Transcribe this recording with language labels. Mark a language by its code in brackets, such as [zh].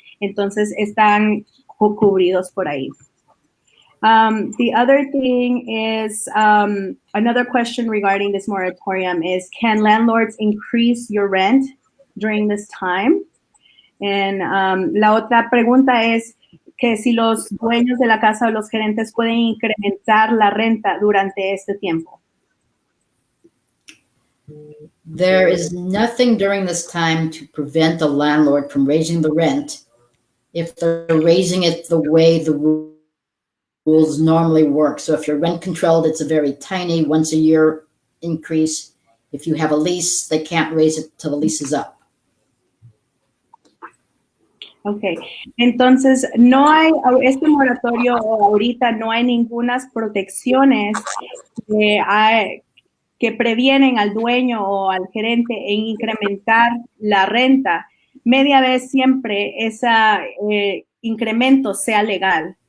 [es] Entonces están cubridos por ahí. [en] The other thing is, another question regarding this moratorium is, can landlords increase your rent during this time? [es] And la otra pregunta es que si los dueños de la casa o los gerentes pueden incrementar la renta durante este tiempo. [en] There is nothing during this time to prevent a landlord from raising the rent if they're raising it the way the rules normally work. So if you're rent controlled, it's a very tiny once a year increase. If you have a lease, they can't raise it till the lease is up. [es] Okay, entonces no hay, este moratorio ahorita no hay ninguna protecciones que previenen al dueño o al gerente en incrementar la renta, media vez siempre ese incremento sea legal.